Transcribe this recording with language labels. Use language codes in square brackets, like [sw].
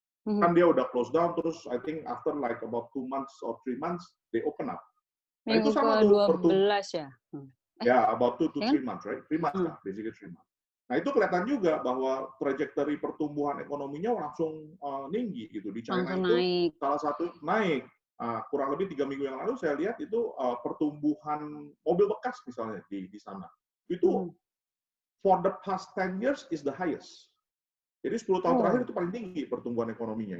[id] Kan dia udah [en] close down, terus I think after like about 2 months or 3 months, they open up. [id] Nah, itu sama tuh pertumbuhan ya? [en] Ya, about 2 to 3 months, right? 3 months lah, basically 3 months. [id] Nah, itu kelihatan juga bahwa trajektori pertumbuhan ekonominya langsung tinggi gitu. Di China itu naik. Salah satu naik. Kurang lebih 3 minggu yang lalu saya lihat itu pertumbuhan mobil bekas misalnya di sana. [en] Itu for the past 10 years is the highest. [id] Jadi 10 tahun terakhir itu paling tinggi pertumbuhan ekonominya.